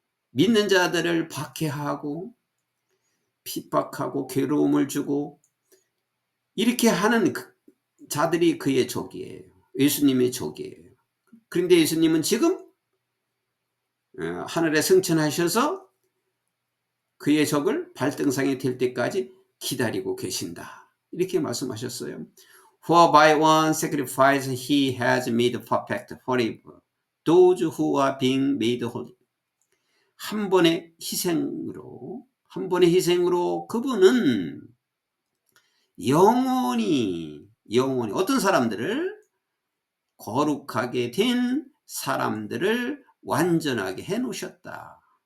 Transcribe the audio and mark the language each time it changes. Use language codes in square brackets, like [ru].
[ko] 믿는 자들을 박해하고 핍박하고 괴로움을 주고 이렇게 하는 자들이 그의 적이에요. 예수님의 적이에요. 그런데 예수님은 지금 하늘에 승천하셔서 그의 적을 발등상이 될 때까지 기다리고 계신다. 이렇게 말씀하셨어요. [en] For by one sacrifice he has made perfect forever those who are being made holy. [ko] 한 번의 희생으로 그분은 영원히 어떤 사람들을 거룩하게 된 사람들을 완전하게 해 놓으셨다.